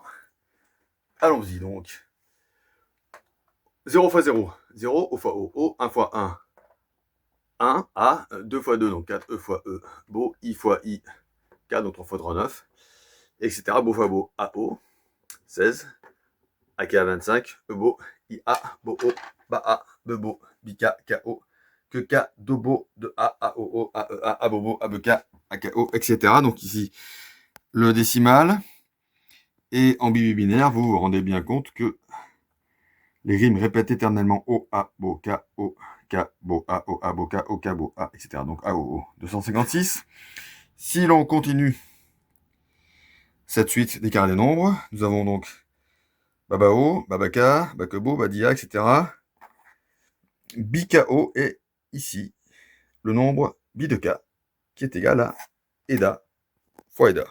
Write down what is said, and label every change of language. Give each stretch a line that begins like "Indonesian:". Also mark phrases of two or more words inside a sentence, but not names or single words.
French: Allons-y donc. 0 fois 0, 0 O fois O, O, 1 fois 1, 1, A, 2 fois 2, donc 4, E fois E, Bo, I fois I, K, donc 3 fois 3, 9, etc. Bo fois Bo, AO, 16, AK 25, Ebo, IA, Bo-O, Ba-A, Bebo, Bika, K-O, que K, Dobo, de A, A-O-O, A-E-A, A-Bobo, A-B-K, A-K-O, etc. Donc ici, le décimal. Et en binaire, vous vous rendez bien compte que les rimes répètent éternellement O, A, Bo, K, O, K, Bo, A, O, A, Bo, K, O, K, Bo, A, etc. Donc A, O, O, 256. Si l'on continue cette suite des carrés des nombres, nous avons donc Babao, Babaka, Bakebo, Badia, etc. Biko est ici le nombre bi de k qui est égal à Eda fois Eda.